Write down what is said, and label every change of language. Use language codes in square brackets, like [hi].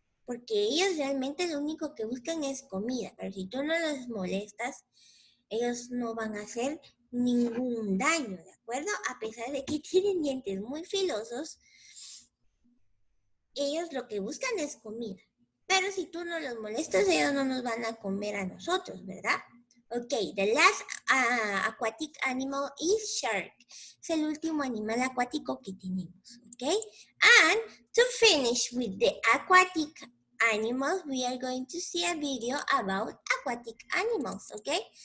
[es] porque ellos realmente lo único que buscan es comida, pero si tú no los molestas, ellos no van a hacer ningún daño, ¿de acuerdo? A pesar de que tienen dientes muy filosos, ellos lo que buscan es comida. Pero si tú no los molestas, ellos no nos van a comer a nosotros, ¿verdad? [en] Okay, the last aquatic animal is shark. [es] Es el último animal acuático que tenemos, okay? [en] And to finish with the aquatic animals, we are going to see a video about aquatic animals, okay?